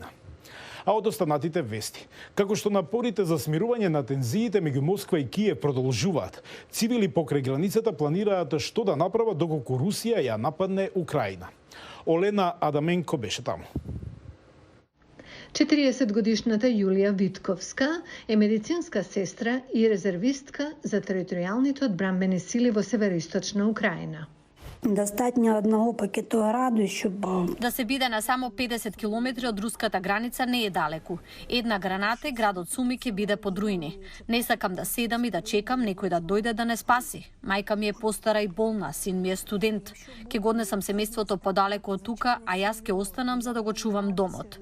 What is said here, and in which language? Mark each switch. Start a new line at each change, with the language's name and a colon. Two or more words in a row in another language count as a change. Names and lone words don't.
Macedonian: А од останатите вести, како што напорите за смирување на тензиите меѓу Москва и Киев продолжуваат, цивили покрај границата планираат што да направат доколку Русија ја нападне Украина. Олена Адаменко беше таму. 40-годишната Јулија Витковска е медицинска сестра и резервистка за територијалните одбранбени сили во североисточна Украина.
Ukrainian: Достатньо одного пакету раду, щоб...
Macedonian: Да се биде на само 50 километри од руската граница не е далеку. Една граната, градот Суми ќе биде под руини. Не сакам да седам и да чекам некој да дојде да не спаси. Мајка ми е постара и болна, син ми е студент. Ќе го однесам семејството подалеку од тука, а јас ќе останам за да го чувам домот.